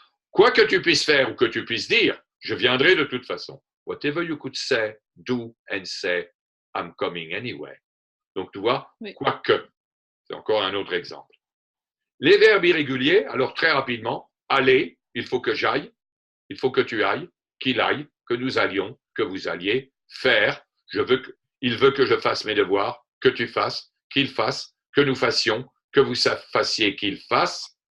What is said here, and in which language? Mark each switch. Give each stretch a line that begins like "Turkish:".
French: Quoi que tu puisses faire ou que tu puisses dire, je viendrai de toute façon.
English: Whatever you could say, do and say, I'm coming anyway.
French: Donc, tu vois, oui. Quoique. C'est encore un autre exemple. Les verbes irréguliers, alors très rapidement, aller, il faut que j'aille, il faut que tu ailles, qu'il aille, que nous allions, que vous alliez, faire, il veut que je fasse mes devoirs, que tu fasses, qu'il fasse, que nous fassions, que vous fassiez, qu'il fasse.